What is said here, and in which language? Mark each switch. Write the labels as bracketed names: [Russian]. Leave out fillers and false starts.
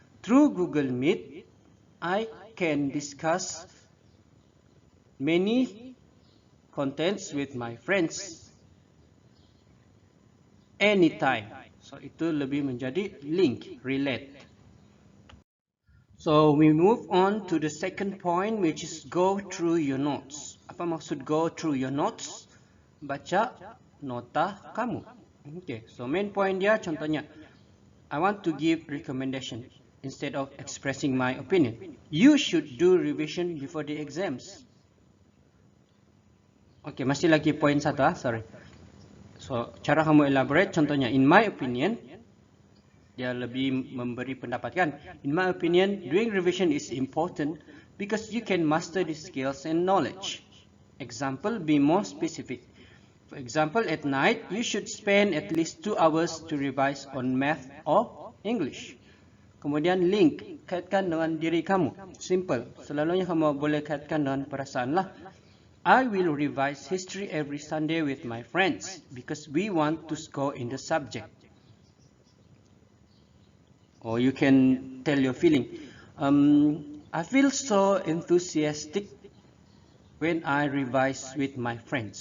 [English] Through Google Meet, I can discuss many contents with my friends anytime. [Malay] So itu lebih menjadi link, relate. [English] So we move on to the second point, which is go through your notes. [Malay] Apa maksud [English] go through your notes? [Malay] Baca nota kamu. [English] Okay, so main point [Malay] dia contohnya, [English] I want to give recommendation instead of expressing my opinion. You should do revision before the exams. [Malay] Okay, masih lagi point satu sorry. So, cara kamu elaborate contohnya, [English] in my opinion, [Malay] dia lebih memberi pendapat kan. [English] In my opinion, doing revision is important because you can master the skills and knowledge. Example, be more specific. For example, at night, you should spend at least 2 hours to revise on math or English. [Malay] Kemudian link, kaitkan dengan diri kamu. Simple. Selalunya kamu boleh kaitkan dengan perasaan lah. [English] I will revise history every Sunday with my friends because we want to score in the subject. Or you can tell your feeling. I feel so enthusiastic when I revise with my friends.